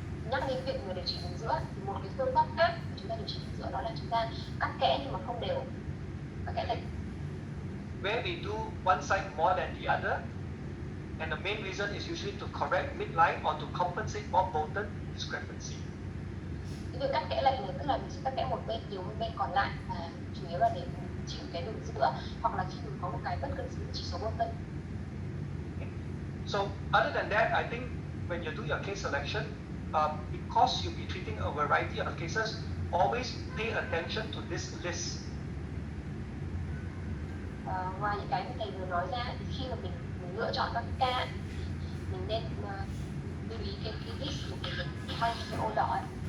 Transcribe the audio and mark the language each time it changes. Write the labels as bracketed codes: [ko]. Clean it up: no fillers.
[vi] Nhắc đến việc người điều trị đường giữa thì một cái phương pháp khác của chúng ta điều trị đường giữa đó là chúng ta cắt kẽ nhưng mà không đều và kẽ lệch. [en] Where we do one side more than the other, and the main reason is usually to correct midline or to compensate for Bolton discrepancy. [vi] Cái việc cắt kẽ lệch này tức là mình sẽ cắt kẽ một bên nhiều hơn bên còn lại và chủ yếu là để chỉnh cái đường giữa hoặc là khi mình có một cái bất cân xứng chỉ số Bolton. [en] So other than that, I think when you do your case selection, because you'll be treating a variety of cases, always pay attention to this list. [vi] Ngoài những cái mà thầy vừa nói ra thì khi mà mình lựa chọn các ca mình nên lưu ý cái list của mình quanh cái ô đỏ ấy.